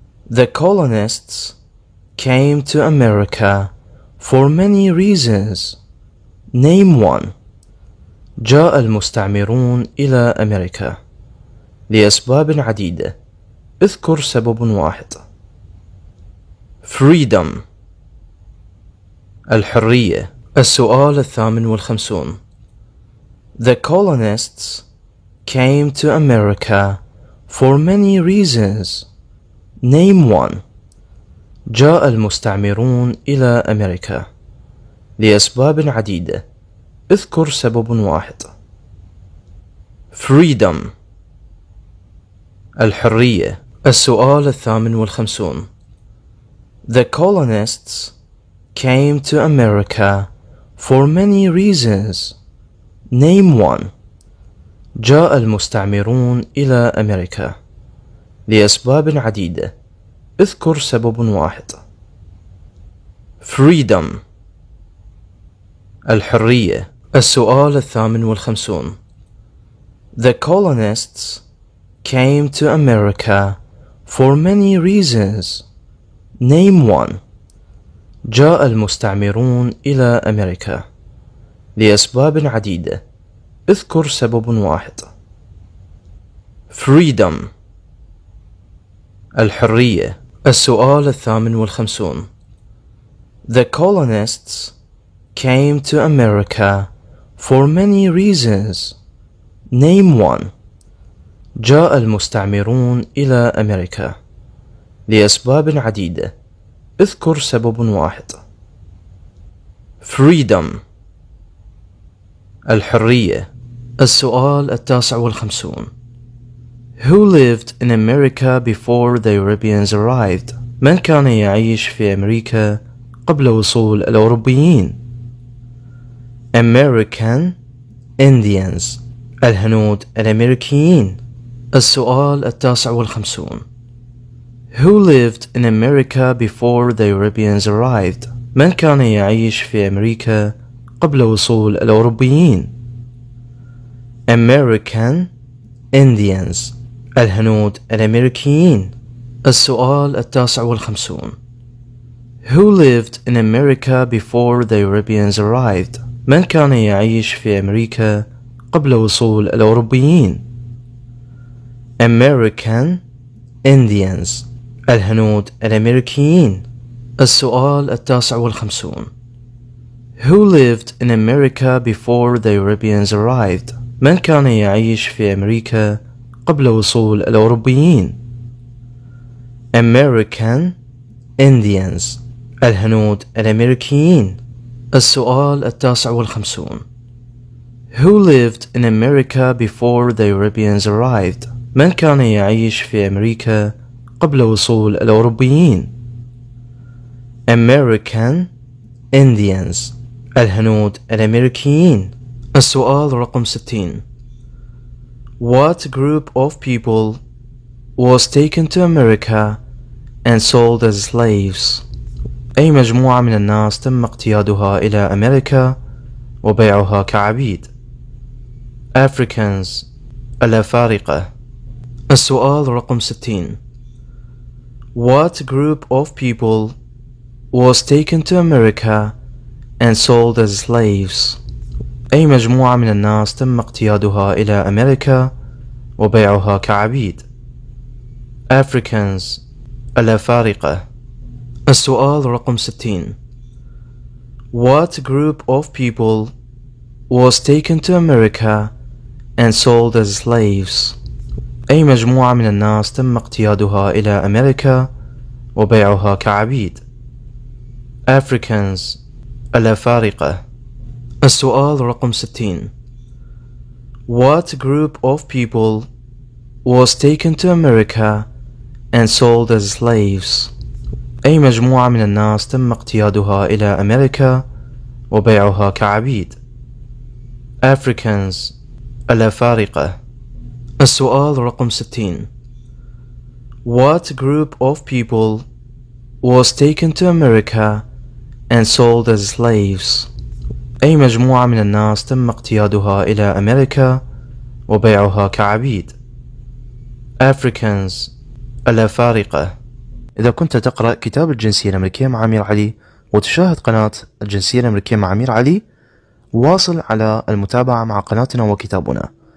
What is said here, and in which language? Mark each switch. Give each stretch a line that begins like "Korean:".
English: The colonists came to America for many reasons. Name one.
Arabic: جاء المستعمرون إلى أمريكا لأسباب عديدة. اذكر سبب واحد.
English: Freedom.
Arabic: الحرية. السؤال 58.
English: The colonists came to America for many reasons. Name one.
Arabic: جاء المستعمرون إلى أمريكا لأسباب عديدة. اذكر سبب واحد.
English: Freedom.
Arabic: الحرية. السؤال 58.
English: The colonists came to America for many reasons. Name one.
Arabic: جاء المستعمرون إلى أمريكا لأسباب عديدة. اذكر سبب واحد.
English: Freedom.
Arabic: الحرية. السؤال 58.
English: The colonists came to America for many reasons. Name one.
Arabic: جاء المستعمرون إلى أمريكا لأسباب عديدة. اذكر سبب واحد.
English: Freedom.
Arabic: الحرية. السؤال 58.
English: The colonists came to America for many reasons. Name one.
Arabic: جاء المستعمرون إلى أمريكا لأسباب عديدة. اذكر سبب واحد.
English: Freedom.
Arabic: الحرية. السؤال 59.
English: Who lived in America before the Europeans arrived?
Arabic: من كان يعيش في أمريكا قبل وصول الأوروبيين؟
English: American Indians.
Arabic: الهنود الأمريكيين. السؤال 59.
English: Who lived in America before the Europeans arrived?
Arabic: من كان يعيش في أمريكا قبل وصول الأوروبيين؟
English: American Indians.
Arabic: الهنود الأمريكيين. السؤال 59.
English: Who lived in America before the Europeans arrived?
Arabic: من كان يعيش في أمريكا قبل وصول الأوروبيين؟
English: American Indians.
Arabic: الهنود الأمريكيين. السؤال 59.
English: Who lived in America before the Europeans arrived?
Arabic: من كان يعيش في أمريكا قبل وصول الأوروبيين؟
English: American Indians.
Arabic: الهنود الأمريكيين. السؤال 59.
English: Who lived in America before the Europeans arrived?
Arabic: من كان يعيش في أمريكا قبل وصول الأوروبيين؟
English: American Indians.
Arabic: الهنود الأمريكيين. السؤال رقم 60.
English: What group of people was taken to America and sold as slaves?
Arabic: أي مجموعة من الناس تم اقتيادها إلى أمريكا وبيعها كعبيد؟
English: Africans.
Arabic: الأفارقة. السؤال رقم 60.
English: What group of people was taken to America and sold as slaves?
Arabic: أي مجموعة من الناس تم اقتيادها إلى أمريكا وبيعها كعبيد؟
English: Africans.
Arabic: الأفارقة. السؤال رقم 60.
English: What group of people was taken to America and sold as slaves?
Arabic: أي مجموعة من الناس تم اقتيادها إلى أمريكا وبيعها كعبيد؟
English: Africans.
Arabic: الأفارقة. السؤال رقم 60.
English: What group of people was taken to America and sold as slaves?
Arabic: أي مجموعة من الناس تم اقتيادها إلى أمريكا وبيعها كعبيد؟
English: Africans.
Arabic: الأفارقة. السؤال رقم 60.
English: What group of people was taken to America and sold as slaves?
Arabic: أي مجموعة من الناس تم اقتيادها إلى أمريكا وبيعها كعبيد؟
English: Africans.
Arabic: الأفارقة. إذا كنت تقرأ كتاب الجنسية الأمريكية مع أمير علي وتشاهد قناة الجنسية الأمريكية مع أمير علي، واصل على المتابعة مع قناتنا وكتابنا.